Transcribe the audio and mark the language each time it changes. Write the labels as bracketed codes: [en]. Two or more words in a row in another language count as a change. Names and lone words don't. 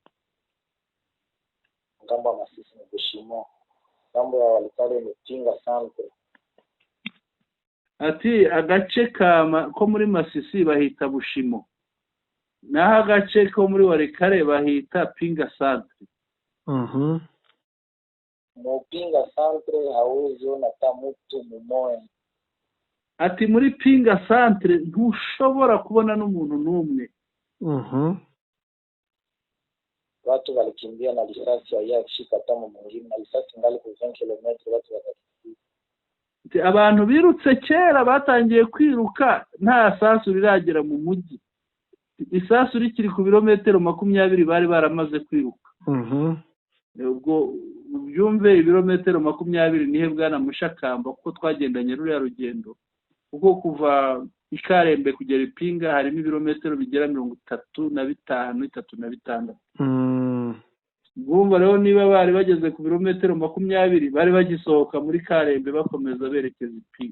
[sw] Ngambo ya Masisi ni Bushimo, ngambo ya Warikare ni Pinga Centre. [rw] Ati agace ko muri Masisi bahita Bushimo, naho agace ko muri Warikare bahita Pinga Centre. [sw] Mu Pinga Centre hauwezi ona hata mtu mmoja. [rw] Ati muri Pinga Centre ntushobora kubona n'umuntu n'umwe. [sw] Watu walikimbia na risasi ya kushika tamu mwingine, na risasi ngali ku 20 km watu wakakimbia. [rw] Ati abantu birutse kera batangiye kwiruka nta sasu riragera mu mujyi. Isasu rikiri ku birometero 20 bari baramaze kwiruka. Ubwo byumve ibirometero 20 nihe bwana Mushakamba kuko twagendanye ruriya rugendo kuko kuva Ikarembe kugera Ipinga harimo ibirometero bigera 35 Bumva rero niba bari bageze ku birometero 20 bari bagisohoka muri Karembe bakomeza berekeza Ipinga.